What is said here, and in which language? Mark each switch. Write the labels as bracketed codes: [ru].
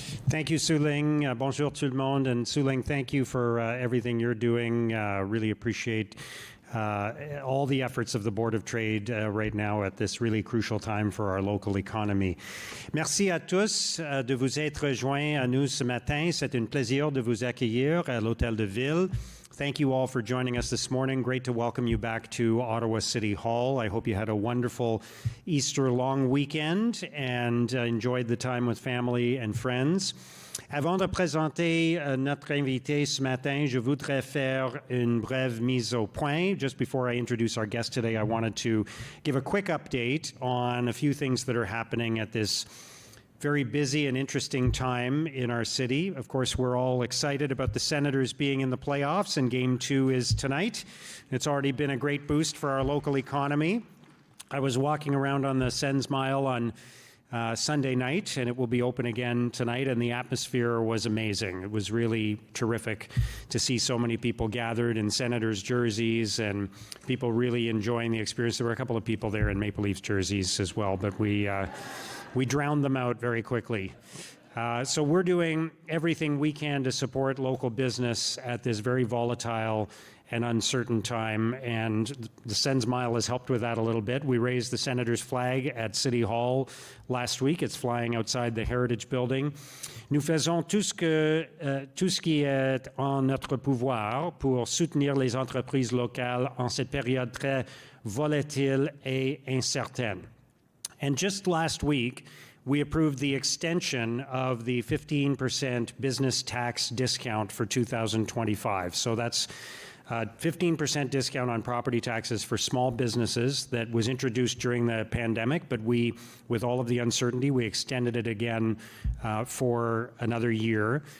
[en] Thank you, Suling. [fr] Bonjour tout le monde. [en] And Suling, thank you for everything you're doing. Really appreciate all the efforts of the Board of Trade right now at this really crucial time for our local economy. [fr] Merci à tous de vous être joints à nous ce matin. C'est un plaisir de vous accueillir à l'Hôtel de Ville. [en] Thank you all for joining us this morning. Great to welcome you back to Ottawa City Hall. I hope you had a wonderful Easter long weekend and enjoyed the time with family and friends. [fr] Avant de présenter notre invité ce matin, je voudrais faire une brève mise au point. [en] Just before I introduce our guest today, I wanted to give a quick update on a few things that are happening at this very busy and interesting time in our city. Of course, we're all excited about the Senators being in the playoffs, and Game 2 is tonight. It's already been a great boost for our local economy. I was walking around on the Sens Mile on Sunday night, and it will be open again tonight, and the atmosphere was amazing. It was really terrific to see so many people gathered in Senators jerseys and people really enjoying the experience. There were a couple of people there in Maple Leafs jerseys as well, but we drowned them out very quickly. So we're doing everything we can to support local business at this very volatile and uncertain time, and the Sens Mile has helped with that a little bit. We raised the Senators flag at City Hall last week. It's flying outside the Heritage Building. [fr] Nous faisons tout ce qui est en notre pouvoir pour soutenir les entreprises locales en cette période très volatile et incertaine. [en] And just last week, we approved the extension of the 15% business tax discount for 2025. So that's 15% discount on property taxes for small businesses that was introduced during the pandemic, but we, with all of the uncertainty, we extended it again for another year.